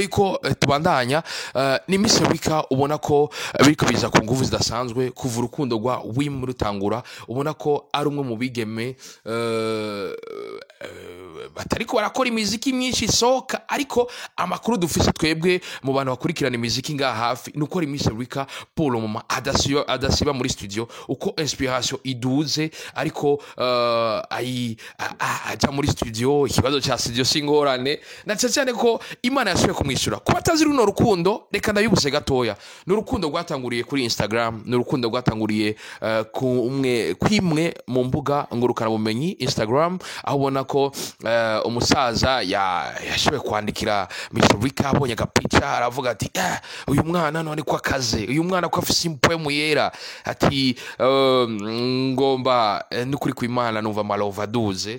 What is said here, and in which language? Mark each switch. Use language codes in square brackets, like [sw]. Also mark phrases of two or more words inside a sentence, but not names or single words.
[rn] yuko tubandanya ni Miss Erica ubona ko biriko biza ku nguvu zidasanzwe kuva urukundo rwa Wim rutangura ubona ko ari umwe mu bigeme batariko barakora imiziki myinshi isohoka, ariko amakuru dufise twebwe mu bantu bakurikirana imiziki ngaha hafi nuko Miss Erica [fr] pour le moment [rn] adasiba muri studio uko inspiration iduze, ariko aja muri studio. Ikibazo cha studio singorane na cyane ko Imana yasubiye kumwishyura. Kuba atazi runo rukundo, reka ndabibuze gatoya. Ni urukundo rwatanguriye kuri Instagram, ni urukundo rwatanguriye kwimwe mu mbuga ngurukana bumenyi Instagram, aho ubona ko umusaza yashoboye kwandikira Miss Erica, abonye agapica aravuga ati uyu mwana none ko akaze, uyu mwana ko afise impwemu yera, ati ngomba n'ukuri kw'Imana numva malova duze.